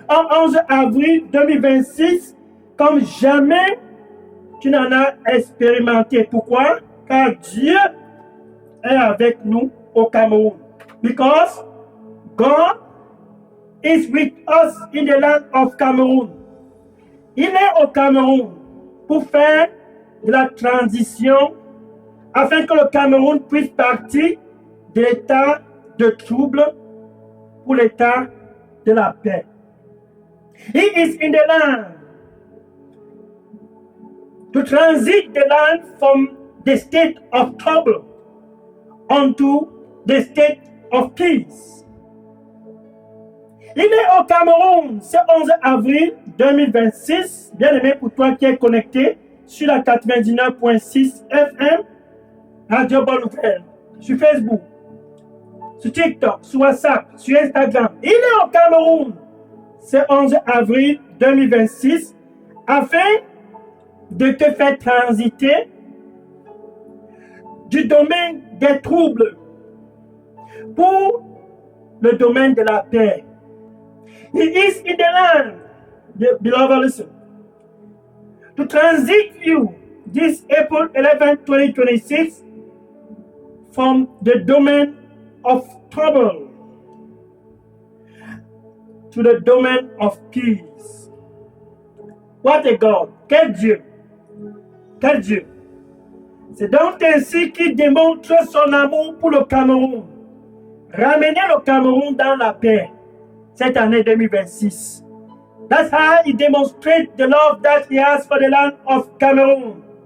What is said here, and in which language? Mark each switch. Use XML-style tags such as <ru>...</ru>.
<fr>En 11 avril 2026, comme jamais tu n'en as expérimenté. Pourquoi? Car Dieu est avec nous au Cameroun.</fr> <en>Because God is with us in the land of Cameroon.</en> <fr>Il est au Cameroun pour faire de la transition afin que le Cameroun puisse partir de l'état de trouble pour l'état de la paix.</fr> <en>He is in the land to transit the land from the state of trouble onto the state of peace.</en> <fr>Il est au Cameroun ce 11 avril 2026. Bien aimé pour toi qui es connecté sur la 99.6 FM, Radio Bonne Nouvelle, sur Facebook, sur TikTok, sur WhatsApp, sur Instagram. Il est au Cameroun ce 11 avril 2026 afin de te faire transiter du domaine des troubles pour le domaine de la paix.</fr> <en>He is in the land, beloved, listen, to transit you this April 11, 2026 from the domain of trouble to the domain of peace. What a God!</en> <fr>Quel Dieu! Quel Dieu! C'est donc ainsi qu'il démontre son amour pour le Cameroun. Ramener le Cameroun dans la paix cette année 2026.</fr> <en>That's how he demonstrates the love that he has for the land of Cameroon.</en>